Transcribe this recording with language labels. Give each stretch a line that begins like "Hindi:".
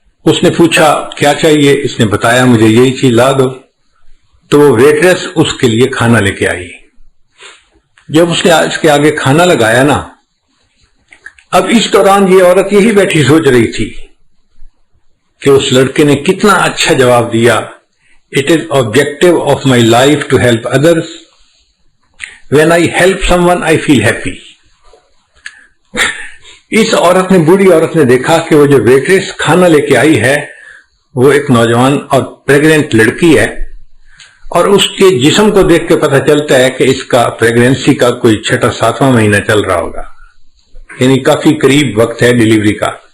Urdu: اس نے پوچھا کیا چاہیے؟ اس نے بتایا مجھے یہی چیز لا دو۔ تو وہ ویٹریس اس کے لیے کھانا لے کے آئی۔ جب اس نے اس کے آگے کھانا لگایا نا، اب اس دوران یہ عورت یہی بیٹھی سوچ رہی تھی کہ اس لڑکے نے کتنا اچھا جواب دیا،
English: It is objective of my life to help others. When I help someone, I feel happy.
Urdu: اس عورت نے، بوڑھی عورت نے دیکھا کہ وہ جو ویٹریس کھانا لے کے آئی ہے وہ ایک نوجوان اور پریگننٹ لڑکی ہے، اور اس کے جسم کو دیکھ کے پتہ چلتا ہے کہ اس کا پریگننسی کا کوئی 6واں مہینہ چل رہا ہوگا، یعنی کافی قریب وقت ہے ڈیلیوری کا۔